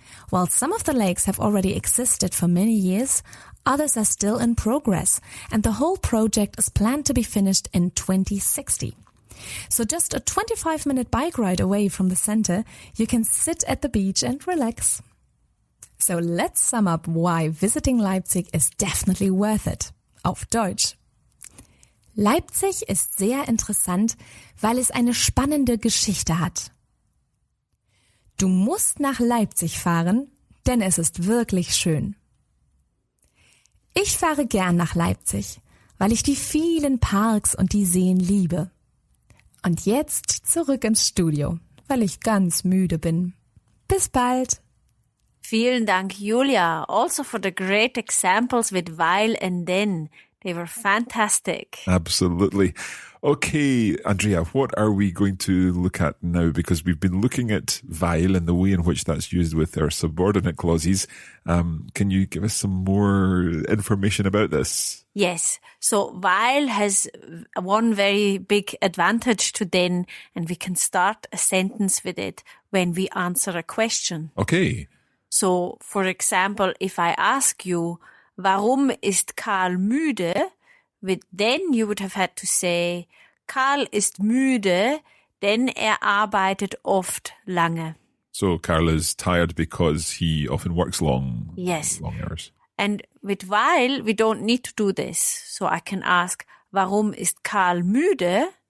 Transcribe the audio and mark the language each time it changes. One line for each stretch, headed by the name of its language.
English: While some of the lakes have already existed for many years, others are still in progress, and the whole project is planned to be finished in 2060. So just a 25-minute bike ride away from the center, you can sit at the beach and relax. So let's sum up why visiting Leipzig is definitely worth it.
German: Auf Deutsch. Leipzig ist sehr interessant, weil es eine spannende Geschichte hat. Du musst nach Leipzig fahren, denn es ist wirklich schön. Ich fahre gern nach Leipzig, weil ich die vielen Parks und die Seen liebe. Und jetzt zurück ins Studio, weil ich ganz müde bin. Bis bald! Vielen Dank,
English: Julia, also for the great examples with weil and then. They were fantastic. Absolutely. Okay, Andrea, what are we going to look at now? Because we've been looking at weil and the way in which that's used with our subordinate clauses. Can you give us some more information about this? Yes. So weil has one very big advantage to then, and we can start a sentence with it when we answer a question. Okay. So, for example, if I ask you,
German: warum ist Karl müde?
English: With then you would have had to say,
German: Karl ist müde, denn arbeitet oft lange.
English: So Karl is tired because he often works long hours. And with weil, we don't need to do this. So I can ask,
German: warum ist Karl müde?